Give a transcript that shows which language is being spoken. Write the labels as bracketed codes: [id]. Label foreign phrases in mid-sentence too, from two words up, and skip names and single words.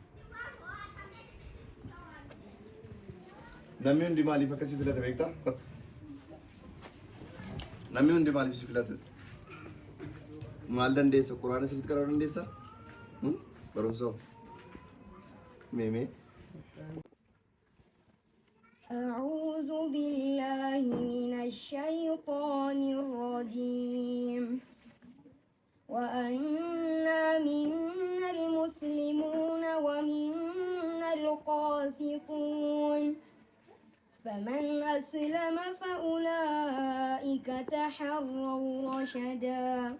[om] Namni hundi maaliif akkasii filate beektaa? Namni hundi maaliif si filate? Maal dandeessa? Quraana sirriitti qara'uu dandeessa? Barumsa meemee. [ar] أعوذ الشيطان الرجيم وأنا منا المسلمون ومنا القاسطون فمن أسلم فأولئك تحروا رشدا